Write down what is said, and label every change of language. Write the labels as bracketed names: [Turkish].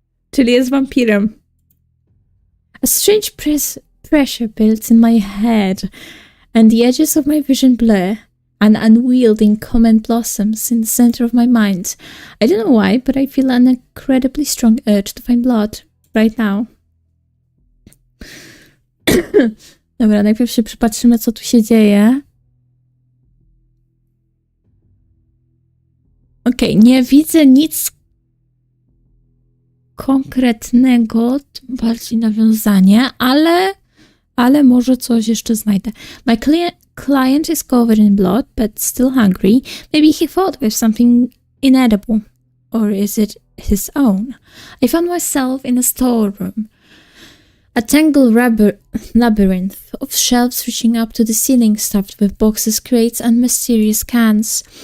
[Polish] Czyli jest wampirem. [English] A strange pressure builds in my head, and the edges of my vision blur. An unwielding comment blossoms in the center of my mind. I don't know why, but I feel an incredibly strong urge to find blood right now. [Polish] Dobra, najpierw się przypatrzymy, co tu się dzieje. Okej, nie widzę nic konkretnego, tym bardziej nawiązanie, ale może coś jeszcze znajdę. [English] My client is covered in blood, but still hungry. Maybe he fought with something inedible. Or is it his own? I found myself in a storeroom. A tangled labyrinth of shelves reaching up to the ceiling, stuffed with boxes, crates, and mysterious cans.